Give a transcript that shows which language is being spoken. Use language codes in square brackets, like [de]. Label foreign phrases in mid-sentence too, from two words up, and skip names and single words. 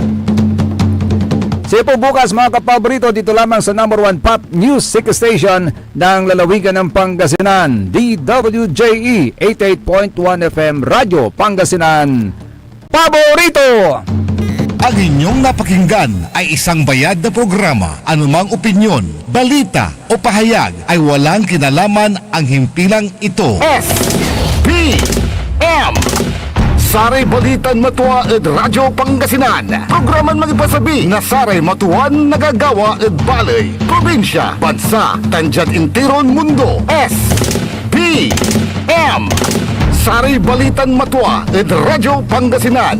[tl] Siya po bukas mga kapaborito dito lamang sa number 1 pop music station ng lalawigan ng Pangasinan, DWJE 88.1 FM Radyo Pangasinan. Paborito! Ang inyong napakinggan ay isang bayad na programa. Anumang opinyon, balita o pahayag ay walang kinalaman ang himpilang ito. [pag] SPM Saray Balitan Matua ed Radyo Pangasinan. Programan magipasabi na Saray Matuan nagagawa ed balay, probinsya, bansa, tanjad intiron mundo. SPM Saray Balitan Matua ed Radyo Pangasinan.